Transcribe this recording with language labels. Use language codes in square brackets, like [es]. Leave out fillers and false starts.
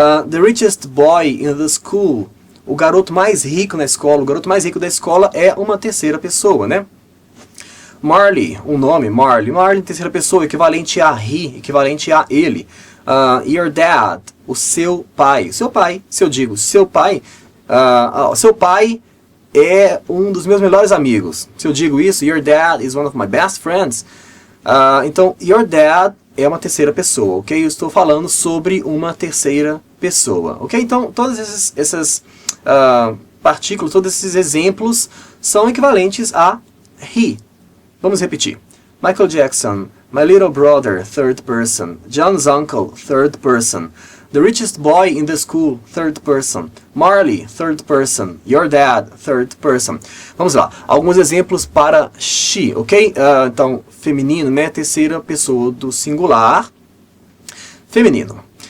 [en] The richest boy in the school, [pt] o garoto mais rico na escola, o garoto mais rico da escola é uma terceira pessoa, né? Marley, um nome, Marley, terceira pessoa, equivalente a he, equivalente a ele. [en] Your dad, [pt] o seu pai, seu pai é um dos meus melhores amigos. Se eu digo isso, [en] your dad is one of my best friends. [pt] Então, [en] your dad [pt] é uma terceira pessoa, ok? Eu estou falando sobre uma terceira pessoa, ok? Então, todas essas partículas, todos esses exemplos são equivalentes a he. Vamos repetir. [en] Michael Jackson, my little brother, third person. John's uncle, third person. The richest boy in the school, third person. Marley, third person. Your dad, third person. [pt] Vamos lá. Alguns exemplos para she, ok? Então, feminino, né? Terceira pessoa do singular. Feminino.